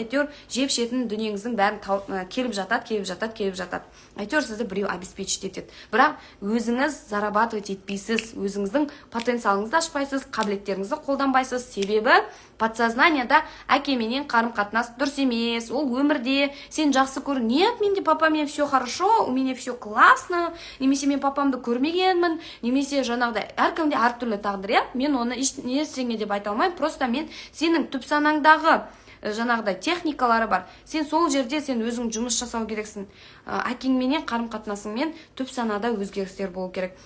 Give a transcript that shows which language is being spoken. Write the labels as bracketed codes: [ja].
[kk] Әйтеуір жеп ішетін дүниеңіздің бәрін келіп жатады. Әйтеуір сізді біреу обеспечить етеді. Бірақ өзіңіз зарабатывать етпейсіз, өзіңіздің потенциалыңызды ашпайсыз, қабілеттеріңізді қолданбайсыз. Себебі подсознанияда әкеменен қарым-қатынас дұрыс емес. Ол өмірде сен жақсы көр. [ru] Нет, [kk] менде папамен [ru] все хорошо, у меня все классно. [kk] Немесе мен папамды көрмегенмін, немесе жаңағыдай әркімде әртүрлі тағдыр, Мен оны ештеңе деп айта алмаймын. Просто мен сенің түп санаңдағы жаңағыдай техникалары бар. Сен сол жерде сен өзің жұмыс жасау керексің. Әкеңменен қарым-қатынасыңмен түп санада өзгерістер болу керек.